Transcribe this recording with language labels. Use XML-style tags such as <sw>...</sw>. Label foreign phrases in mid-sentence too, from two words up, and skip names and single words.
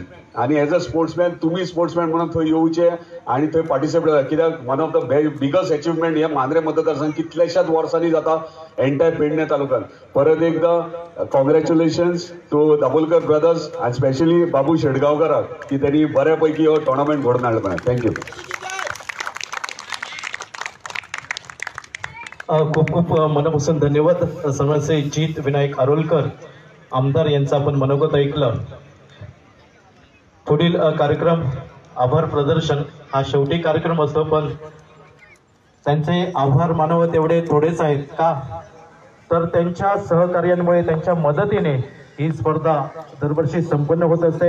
<kok>आणि</kok> <en>as a sportsman</en> <kok>तुमी स्पोर्ट्समॅन म्हणून थंय येवचे आणि थंय पार्टिसिपेट करता. कित्याक</kok> <en>one of the biggest achievement</en> <kok>हे मांद्रे मतदारसंघ कितल्याशाच वर्सांनी जाता एंटायर पेडणे तालुक्यात.</kok> <mr>परत एकदा</mr> <en>congratulations to Dabolkar brothers and specially</en> <kok>बाबू शेडगावकराक की त्यांनी बऱ्यापैकी हो टुर्नामेंट घडोवन हाडलो. थँक्यू.</kok> <mr>खूप खूप मनापासून धन्यवाद समाजसेवक जित विनायक आरोलकर आमदार यांचं आपण मनोगत ऐकलं. पुढील कार्यक्रम आभार प्रदर्शन हा शेवटी कार्यक्रम असतो, पण त्यांचे आभार मानावे तेवढे थोडेच आहेत का, तर त्यांच्या सहकार्यांमुळे त्यांच्या मदतीने ही स्पर्धा दरवर्षी संपन्न होत असते.</mr>